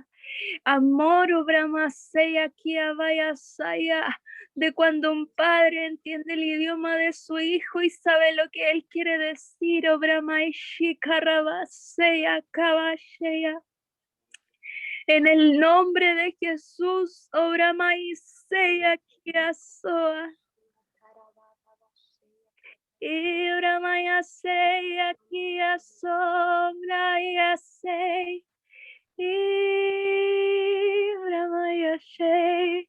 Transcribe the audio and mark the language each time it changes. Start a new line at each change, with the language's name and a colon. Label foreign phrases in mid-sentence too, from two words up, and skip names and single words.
Spanish: Amor, Brahmaseya, Kiavaya, Saya, de cuando un padre entiende el idioma de su hijo y sabe lo que él quiere decir, Brahmaishi, Karabaseya, Kavasheya. En el nombre de Jesús, obra Maiseya Kiasoa. Y obra Maiseya Kiasoa, Yasei. Ibramayashe.